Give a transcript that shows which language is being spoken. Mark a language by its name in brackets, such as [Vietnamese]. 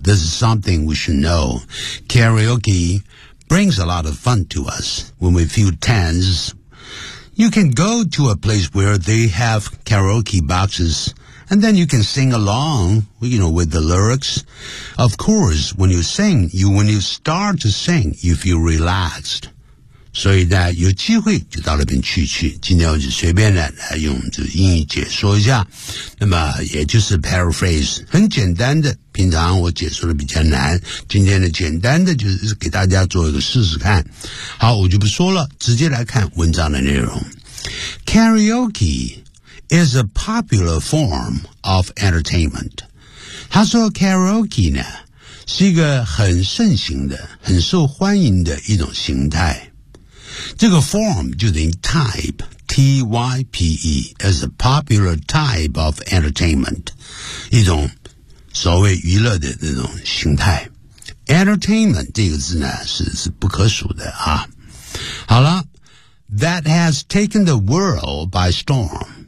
[English] This is something we should know. Karaoke brings a lot of fun to us when we feel tense. You can go to a place where they have karaoke boxes,And then you can sing along, you know, with the lyrics. Of course, when you sing, when you start to sing, you feel relaxed. [Chinese] 所以呢，有机会就到那边去去。今天我就随便的来用这英语解说一下。那么也就是 paraphrase, 很简单的，平常我解说的比较难。今天的简单的就是给大家做一个试试看。好，我就不说了，直接来看文章的内容。 [English] Karaoke,is a popular form of entertainment. [Chinese] 他说 karaoke 呢是一个很盛行的很受欢迎的一种形态。这个 [English] form [Chinese] 就等于 [English] type, T-Y-P-E, is a popular type of entertainment. [Chinese] 一种所谓娱乐的那种形态。 Entertainment 这个字呢 是不可数的啊。好了 [English] ,that has taken the world by storm.